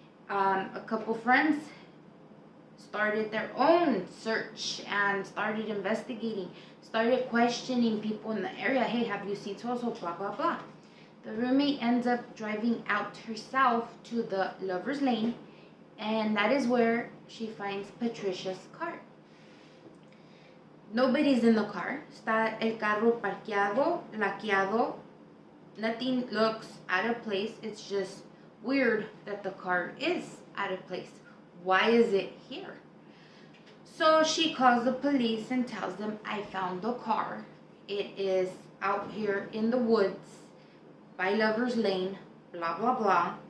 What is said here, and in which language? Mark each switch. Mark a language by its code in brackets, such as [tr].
[en] A couple friends started their own search and started investigating, started questioning people in the area. Hey, have you seen so-so, blah, blah, blah. The roommate ends up driving out herself to the Lover's Lane, and that is where she finds Patricia's car. Nobody's in the car. [es] Está el carro parqueado, laqueado. [en] Nothing looks out of place. It's just weird that the car is out of place. Why is it here? So she calls the police and tells them, I found the car. It is out here in the woods by Lover's Lane, blah, blah, blah.